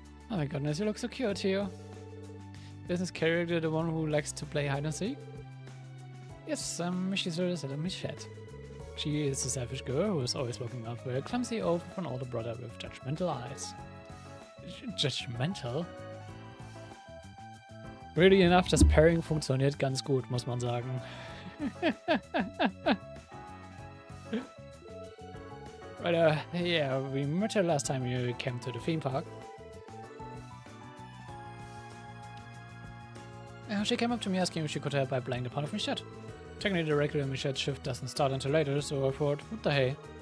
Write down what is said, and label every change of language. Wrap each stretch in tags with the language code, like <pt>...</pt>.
<en>Oh my goodness, you look so cute too. Is this character the one who likes to play hide and seek? Yes, she's a Michette. She is a selfish girl who is always looking out for a clumsy oaf of an older brother with judgmental eyes. Judgmental? Really enough,</en> <de>das Pairing funktioniert ganz gut, muss man sagen.</de> <en>Right, yeah, we met her last time you came to the theme park. She came up to me asking if she could help by playing the part of Michette. Technically, the regular Michette's shift doesn't start until later, so I thought, what the hey?</en>